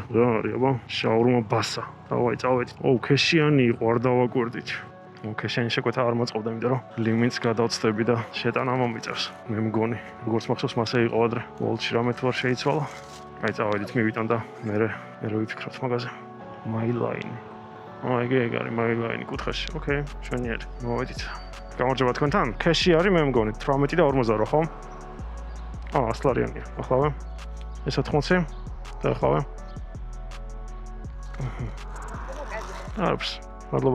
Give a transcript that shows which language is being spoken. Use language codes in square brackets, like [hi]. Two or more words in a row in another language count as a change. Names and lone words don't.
[ka] რა არის აბა? შაურმა ბასა. დავაი წავედი. ქეშიანი იყო არ დავაკვირდით. ქეშიანი შეკვეთა არ მოწყობდა, იმიტომ რომ ლიმიტს გადავწდები და შეტანა მომიწევს. მე მგონი, როგორც მახსოვს მასე იყო ადრე. ვოლტში რამე თუ არ შეიცვალა. აი წავედით მივიტან და მე ვიფიქროთ მაგაზე. My line. ეგ არის My line კუთხეში. ოკეი, შვენიერი. მოვედით. გამარჯობა თქვენთან. ქეში არის მე მგონი 18 და 48 ხო? 100 ლარიანია. ახლავე. ეს 80 და ახლავე. არაფერს. მადლობა.